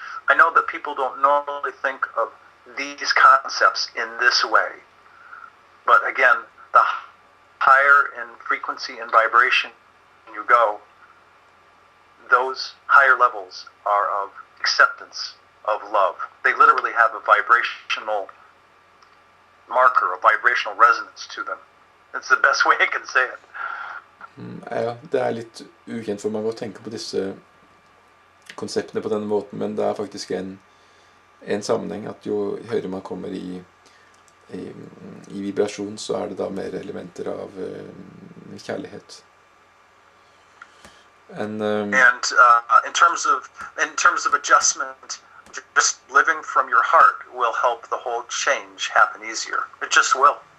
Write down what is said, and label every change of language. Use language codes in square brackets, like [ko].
[en] I know that people don't normally think of these concepts in this way, but again, the higher in frequency and vibration you go, those higher levels are of acceptance, of love. They literally have a vibrational marker, a vibrational resonance to them. It's the best way I can say it. [no] Ja, det litt ukjent for meg å tenke på disse konseptene på denne måten, men det er faktisk en sammenheng at jo høyere man kommer i vibrasjon, så er det da mer elementer av kjærlighet. [en] And in terms of adjustment, just living from your heart will help the whole change happen easier. It just will.